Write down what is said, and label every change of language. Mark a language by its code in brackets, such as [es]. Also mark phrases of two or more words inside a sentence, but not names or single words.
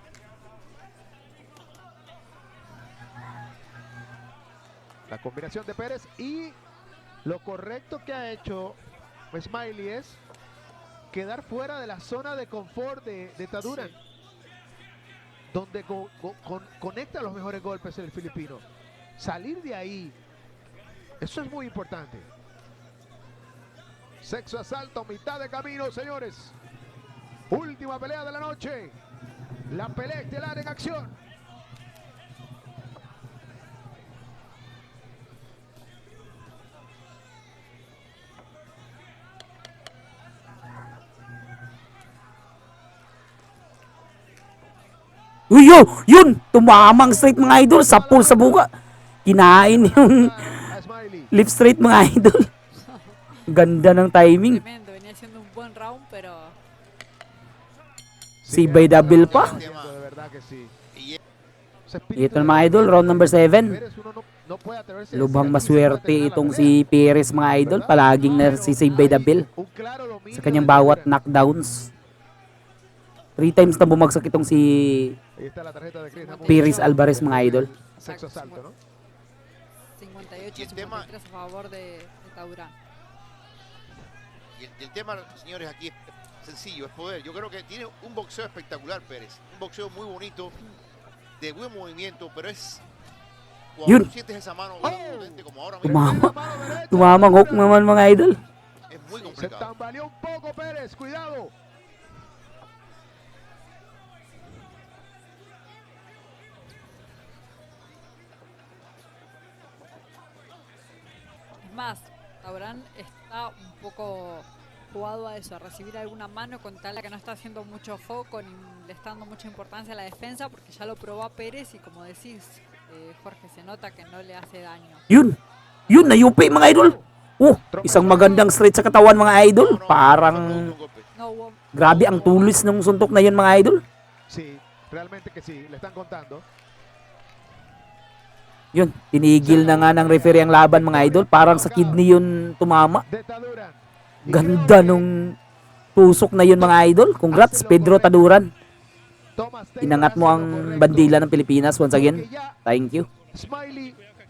[es] La combinación de Pérez y lo correcto que ha hecho Smiley es quedar fuera de la zona de confort de Taduran, donde conecta los mejores golpes el filipino. Salir de ahí, eso es muy importante. Sexto asalto, mitad de camino, señores. Última pelea de la noche. La pelea estelar en acción. [tl] Uy, yun! Tumamang straight mga idol. Sapul sa buka. Kinain yung [es] A Smiley. [en] lip straight [tl] mga idol. Ganda ng timing. [es] Tremendo, venía siendo un buen round, pero [tl] Si Bay Double pa. [es] De verdad que sí. y Ese espíritu [tl] Ito [es] de [tl] mga idol, [en] round number 7. [es] Pérez, uno no puede atreverse a [tl] Lubhang [es] decir aquí se puede [tl] maswerte [es] terminar la [tl] itong [es] pelea. [tl] si Perez mga idol. Palaging na si Bay Double [es] Un claro dominio [tl] sa kanyang [es] de [tl] bawat [es] Taduran. [tl] knockdowns. 3 times na bumagsak itong si [es] Ahí está la tarjeta de Chris Namudio. [tl] Pérez Alvarez mga idol. [es] Sexto asalto, ¿no? 58 Y el tema- 53 a favor de Taurán. Y el tema, señores, aquí es sencillo, es poder. Yo creo que tiene un boxeo espectacular, Pérez. Un boxeo muy bonito, de buen movimiento, pero es... Cuando [tl] Yun. [es] tú sientes esa mano Oh. potente como ahora mismo, [tl] Tumama. [es] La mano derecha. [tl] Tumamang hook naman mga idol. [es] es muy Se complicado. tambaleó un poco Pérez, cuidado. Es más, Taurán está un poco jugado a eso, a recibir alguna mano con tal de que no está haciendo mucho foco ni le está dando mucha importancia a la defensa porque ya lo probó a Pérez y como decís, Jorge, se nota que no le hace daño. [tl] Yun! Yun! Nayupi mga idol! Isang magandang straight sa katawan mga idol. [es] No, no, [tl] Parang [es] fue un golpe. No hubo [tl] grabe ang tulis ng suntok na yun mga idol. [es] Sí, realmente que sí, le están contando. [tl] Yun, tinigil na nga ng referee ang laban mga idol. Parang sa kidney yun tumama. [es] De Taduran. Y [tl] Ganda [es] creo que [tl] nung tusok na yun mga idol. Congrats Pedro Taduran. [es] Thomas Taylor [tl] Inangat mo [es] hace lo [tl] ang [es] correcto, [tl] bandila ng Pilipinas [en] once again. [es] porque ya [en] Thank you. [es] Smiley